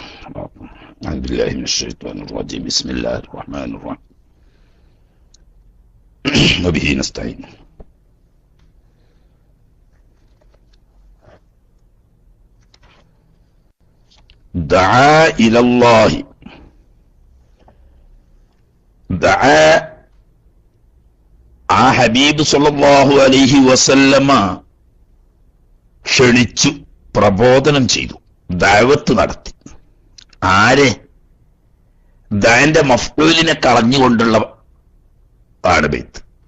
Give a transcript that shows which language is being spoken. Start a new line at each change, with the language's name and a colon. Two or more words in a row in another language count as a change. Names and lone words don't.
Arabic: أعوذ بالله من الشيطان الرجيم. بسم الله الرحمن الرحيم وبه نستعين. دعا إلى الله دعا
Malayalam: ഹബീബ്
Arabic: صلى الله عليه وسلم
Malayalam: ക്ഷണിച്ചു, പ്രബോധനം ചെയ്തു, ദഅവത്ത് നടത്തി. ആരെ? ദഅന്റെ മഫ്ഊലിനെ കളഞ്ഞുകൊണ്ടുള്ള ആണ് ബൈത്ത്.